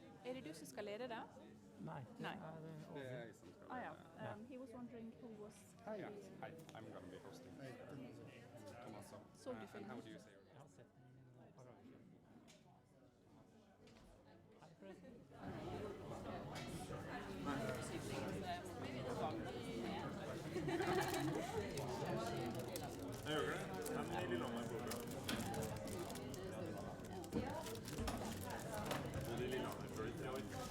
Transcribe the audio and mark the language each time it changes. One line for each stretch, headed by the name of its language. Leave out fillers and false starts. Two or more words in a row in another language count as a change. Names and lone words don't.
Norwegian: det du som skal lede det? Nei, Nei. Det jeg som skal Ja.
English: He was wondering who was... Hi, I'm going to be hosting. Thomas.
Norwegian: Så du
English: And
Norwegian: filmen?
English: how do you say your
Norwegian: Jeg har sett den et par ganger. Hei, forresten. Jeg gjør det. Men i Lillehammer går bra. Både i Lillehammer før i 3 år.